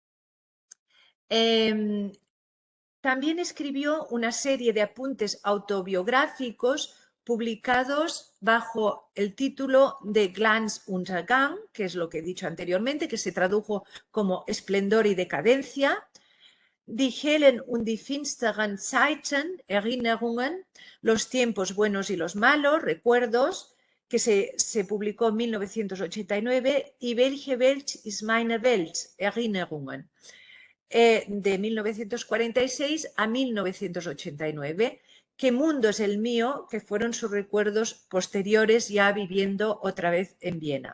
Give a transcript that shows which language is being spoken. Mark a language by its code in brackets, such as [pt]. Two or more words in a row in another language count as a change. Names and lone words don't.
[es] También escribió una serie de apuntes autobiográficos publicados bajo el título de Glanz-Untergang, que es lo que he dicho anteriormente, que se tradujo como Esplendor y Decadencia. Die hellen und die finsteren Zeiten, Erinnerungen, los tiempos buenos y los malos, recuerdos, que se publicó en 1989, y Welche Welt ist meine Welt, Erinnerungen, de 1946 a 1989. ¿Qué mundo es el mío?, que fueron sus recuerdos posteriores ya viviendo otra vez en Viena.